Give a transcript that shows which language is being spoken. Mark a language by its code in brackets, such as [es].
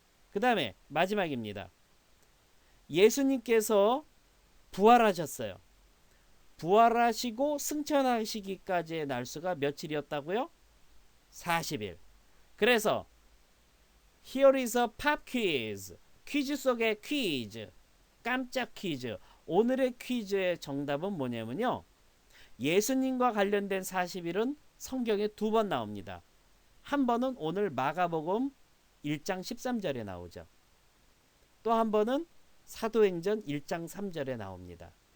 [ko] 그 다음에 마지막입니다. 예수님께서 부활하셨어요. 부활하시고 승천하시기까지의 날수가 며칠이었다고요? 40일. 그래서 [en] Here is a pop quiz. [ko] 퀴즈 속의 퀴즈. 깜짝 퀴즈. 오늘의 퀴즈의 정답은 뭐냐면요. 예수님과 관련된 40일은 성경에 2번 나옵니다. 한 번은 오늘 마가복음 1장 13절에 나오죠. 또 한 번은 사도행전 1장 3절에 나옵니다.